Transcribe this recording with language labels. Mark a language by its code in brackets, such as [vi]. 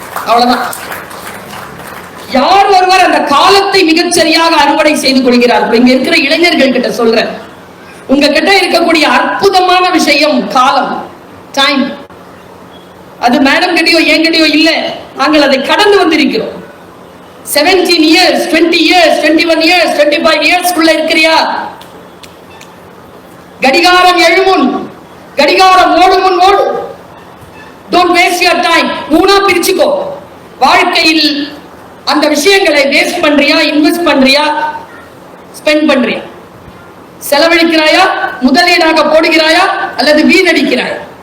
[ta] அவ்வளவுதான். யார் ஒருவர் அந்த காலத்தை மிகச்சரியாக அறுவடை செய்து கொள்கிறார்? இங்க இருக்கிற இளைஞர்கள் கிட்ட சொல்றேன், உங்ககிட்ட இருக்கக்கூடிய அற்புதமான விஷயம் காலம், டைம். அது மேடம் கிட்டயோ என்கிட்டயோ இல்ல, நாங்கள் அதை கடந்து வந்திருக்கிறோம். [en] 17 years, 20 years, 21 years, 25 years [ta] குள்ள இருக்கிறியா? கடிகாரம் எழுமுன், கடிகாரம் ஓடும் முன் ஓடு. [en] Don't waste your time. [ta] மூணா பிரிச்சுக்கோ. வாழ்க்கையில் அந்த விஷயங்களை வேஸ்ட் பண்றியா, இன்வெஸ்ட் பண்றியா, ஸ்பெண்ட் பண்றியா? செலவழிக்கிறாயா, முதலீடாக போடுகிறாயா, அல்லது வீணடிக்கிறாயா?